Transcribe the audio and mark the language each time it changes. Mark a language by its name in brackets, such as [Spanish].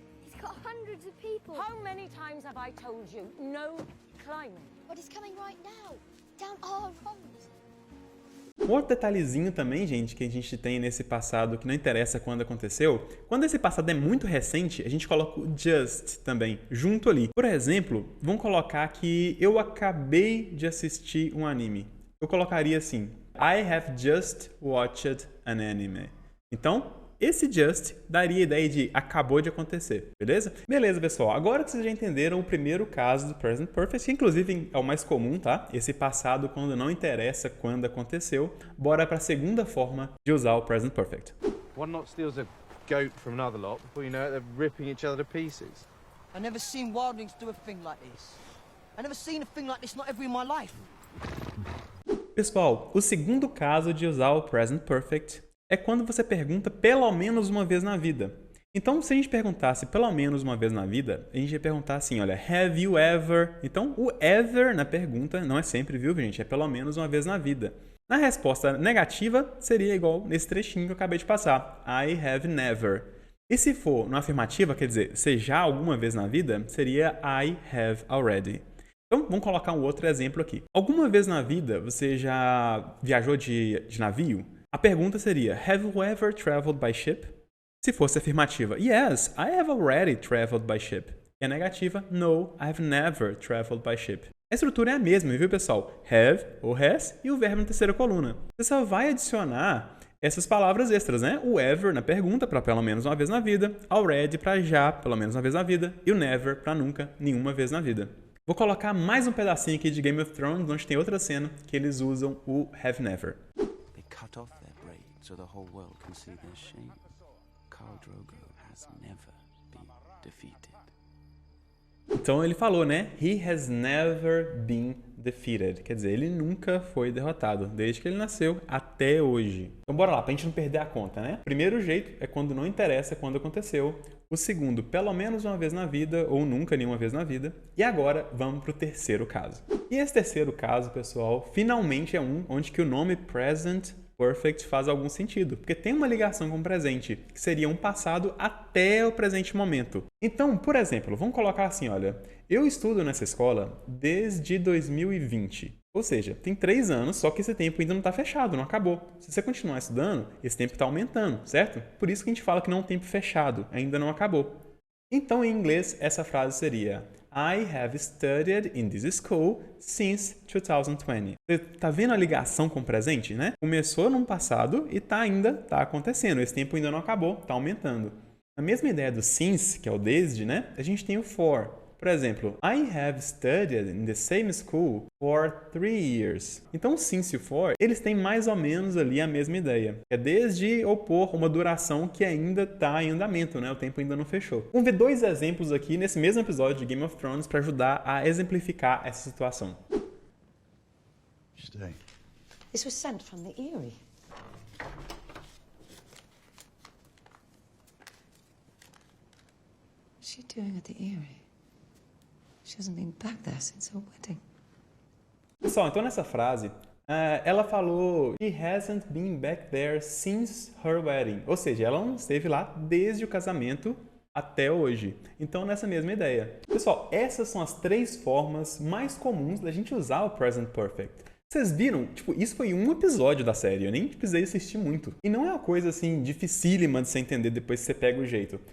[English] He's got hundreds of people. How many times have I told you, no climbing? But he's coming right now, down our road. [Portuguese] Um outro detalhezinho também, gente, que a gente tem nesse passado que não interessa quando aconteceu, quando esse passado é muito recente, a gente coloca o just também, junto ali. Por exemplo, vamos colocar que eu acabei de assistir um anime. Eu colocaria assim, [English] I have just watched an anime. [Portuguese] Então, esse just daria a ideia de acabou de acontecer, beleza? Beleza, pessoal. Agora que vocês já entenderam o primeiro caso do Present Perfect, que inclusive é o mais comum, tá? Esse passado quando não interessa quando aconteceu. Bora para a segunda forma de usar o Present Perfect. [English] One lot steals a goat from another lot. Before you know it, they're ripping each other to pieces. I never seen wildlings do a thing like this. I never seen a thing like this not ever in my life. [Portuguese] Pessoal, o segundo caso de usar o Present Perfect é quando você pergunta pelo menos uma vez na vida. Então, se a gente perguntasse pelo menos uma vez na vida, a gente ia perguntar assim, olha, [English] have you ever? [Portuguese] Então, o ever na pergunta não é sempre, viu, gente? É pelo menos uma vez na vida. Na resposta negativa, seria igual nesse trechinho que eu acabei de passar. [English] I have never. [Portuguese] E se for na afirmativa, quer dizer, se já alguma vez na vida, seria [English] I have already. [Portuguese] Então, vamos colocar um outro exemplo aqui. Alguma vez na vida, você já viajou de navio? A pergunta seria, [English] have you ever traveled by ship? [Portuguese] Se fosse afirmativa, [English] yes, I have already traveled by ship. [Portuguese] E a negativa, [English] no, I have never traveled by ship. [Portuguese] A estrutura é a mesma, viu, pessoal? Have ou has e o verbo na terceira coluna. Você só vai adicionar essas palavras extras, né? O ever na pergunta, para pelo menos uma vez na vida, already para já, pelo menos uma vez na vida, e o never para nunca, nenhuma vez na vida. Vou colocar mais um pedacinho aqui de Game of Thrones, onde tem outra cena que eles usam o have never. [English] They cut off their braid so the whole world can see their shame. Khal Drogo has never been defeated. [Portuguese] Então ele falou, né? [English] He has never been defeated. [Portuguese] Quer dizer, ele nunca foi derrotado, desde que ele nasceu até hoje. Então bora lá, pra gente não perder a conta, né? O primeiro jeito é quando não interessa quando aconteceu. O segundo, pelo menos uma vez na vida, ou nunca nenhuma vez na vida. E agora, vamos pro terceiro caso. E esse terceiro caso, pessoal, finalmente é um onde que o nome present perfect faz algum sentido, porque tem uma ligação com o presente, que seria um passado até o presente momento. Então, por exemplo, vamos colocar assim, olha, eu estudo nessa escola desde 2020. Ou seja, tem 3 anos, só que esse tempo ainda não está fechado, não acabou. Se você continuar estudando, esse tempo está aumentando, certo? Por isso que a gente fala que não é um tempo fechado, ainda não acabou. Então, em inglês, essa frase seria [English] I have studied in this school since 2020. [Portuguese] Você tá vendo a ligação com o presente, né? Começou no passado e ainda tá acontecendo. Esse tempo ainda não acabou, tá aumentando. A mesma ideia do since, que é o desde, né? A gente tem o for. Por exemplo, [English] I have studied in the same school for 3 years. [Portuguese] Então, since e for, eles têm mais ou menos ali a mesma ideia. É desde opor uma duração que ainda está em andamento, né? O tempo ainda não fechou. Vamos ver 2 exemplos aqui nesse mesmo episódio de Game of Thrones para ajudar a exemplificar essa situação. [English] Stay. This was sent from the Eyrie. What's she doing at the Eyrie? She hasn't been back there since her wedding. [Portuguese] Pessoal, então nessa frase, ela falou [English] She hasn't been back there since her wedding. [Portuguese] Ou seja, ela não esteve lá desde o casamento até hoje. Então, nessa mesma ideia. Pessoal, essas são as 3 formas mais comuns da gente usar o Present Perfect. Vocês viram? Tipo, isso foi um episódio da série, eu nem precisei assistir muito. E não é uma coisa, assim, dificílima de você entender depois que você pega o jeito.